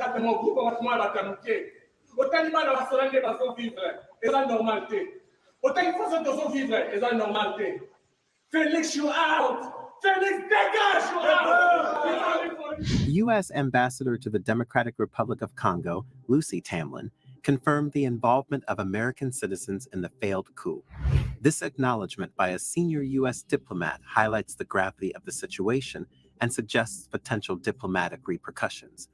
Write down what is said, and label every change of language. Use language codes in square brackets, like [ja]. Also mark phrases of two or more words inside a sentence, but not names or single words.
[ln] kata mo groupe wa tuma la kanuke otali bana basola nde bazo vivre eza normal te otali [fr] façon de vivre [ln] eza normal te. [en] Felix, you out. Felix, dégage, you out. U.S. Ambassador to the Democratic Republic of Congo, Lucy Tamlin, confirmed the involvement of American citizens in the failed coup. This acknowledgement by a senior U.S. diplomat highlights the gravity of the situation and suggests potential diplomatic repercussions.